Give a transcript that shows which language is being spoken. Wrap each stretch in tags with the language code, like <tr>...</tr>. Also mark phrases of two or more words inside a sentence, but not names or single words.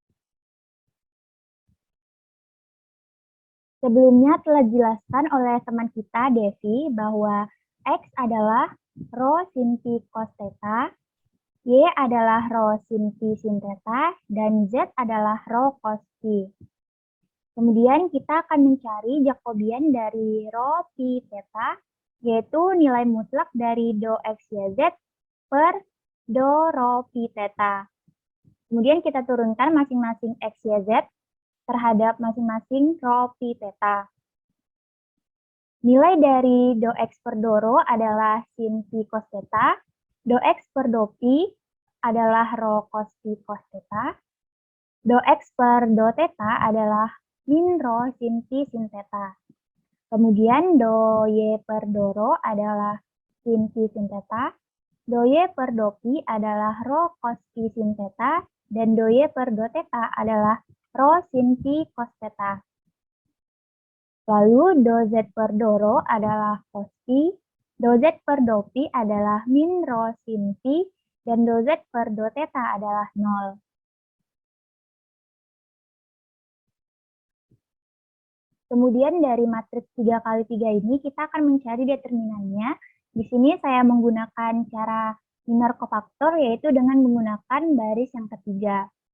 <id>Sebelumnya telah dijelaskan oleh teman kita, Devi, bahwa X adalah rho sin pi cos theta, Y adalah rho sin pi sin theta, dan Z adalah rho cos pi. Kemudian kita akan mencari Jacobian dari rho pi theta, yaitu nilai mutlak dari do X, Y, Z per do rho pi theta. Kemudian kita turunkan masing-masing X, Y, Z terhadap masing-masing rho pi theta. Nilai dari do X per do rho adalah sin pi cos theta, do X per do pi adalah rho cos pi cos theta, do X per do theta adalah min rho sin pi sin theta. Kemudian do Y per do rho adalah sin pi sin theta, do Y per do pi adalah rho cos pi sin theta, dan do Y per do theta adalah rho sin pi cos theta. Lalu do Z per do rho adalah cos pi, do Z per do pi adalah min rho sin pi, dan do Z per do theta adalah 0. Kemudian dari matriks 3 kali 3 ini kita akan mencari determinannya. Di sini saya menggunakan cara minor cofaktor, yaitu dengan menggunakan baris yang ketiga.</id>